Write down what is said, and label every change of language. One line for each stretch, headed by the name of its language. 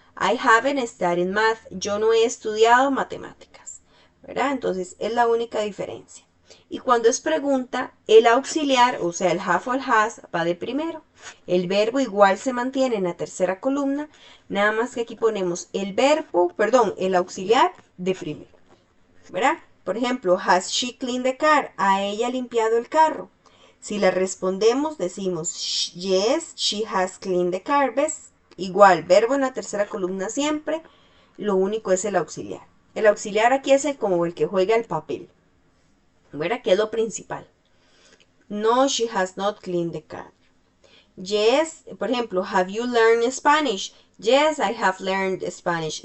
English: I haven't studied math.
Spanish: Yo no he estudiado matemáticas. ¿Verdad? Entonces es la única diferencia. Y cuando es pregunta, el auxiliar, o sea, el have o el has, va de primero. El verbo igual se mantiene en la tercera columna, nada más que aquí ponemos el verbo, perdón, el auxiliar de primero. ¿Verdad? Por ejemplo,
English: has she cleaned the car?
Spanish: ¿Ha ella limpiado el carro? Si le respondemos, decimos
English: yes, she has cleaned the car.
Spanish: ¿Ves? Igual, verbo en la tercera columna siempre, lo único es el auxiliar. El auxiliar aquí es como el que juega el papel. ¿Verdad? Que es lo principal.
English: No, she has not cleaned the car. Yes, por ejemplo, have you learned Spanish? Yes, I have learned Spanish.